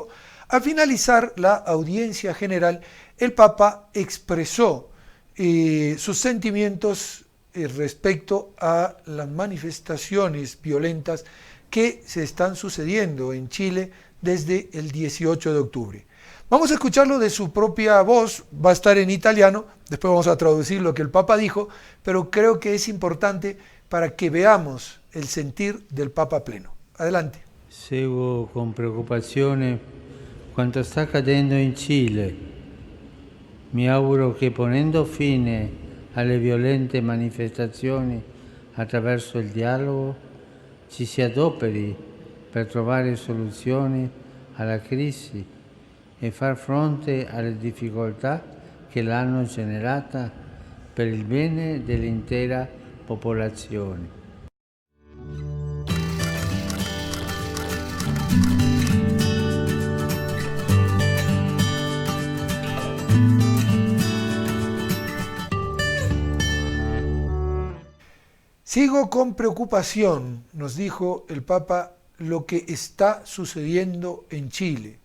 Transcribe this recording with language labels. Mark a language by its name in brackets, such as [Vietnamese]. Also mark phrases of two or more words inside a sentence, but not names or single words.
[Spanish] Al finalizar la audiencia general, el Papa expresó sus sentimientos respecto a las manifestaciones violentas que se están sucediendo en Chile desde el 18 de octubre. Vamos a escucharlo de su propia voz, va a estar en italiano, después vamos a traducir lo que el Papa dijo, pero creo que es importante para que veamos el sentir del Papa pleno. Adelante. [Italian] Seguo con preoccupazione quanto sta accadendo in Cile. Mi auguro che ponendo fine alle violente manifestazioni attraverso il dialogo ci si adoperi per trovare soluzioni alla crisi e far fronte alle difficoltà che l'hanno generata per il bene dell'intera popolazione. [Spanish] Sigo con preocupación, nos dijo el Papa, lo que está sucediendo en Chile.